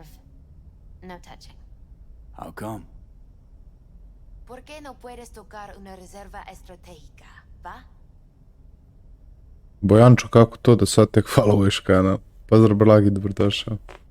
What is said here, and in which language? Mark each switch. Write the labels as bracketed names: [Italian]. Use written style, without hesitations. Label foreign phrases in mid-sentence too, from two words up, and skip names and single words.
[English] No touching. How come? [Spanish] ¿Por qué no puedes tocar una reserva estratégica, va? [Serbian] Bojančo, kako to da sad tek followuješ kanal? Pozdrav Blagi, dobrodošao.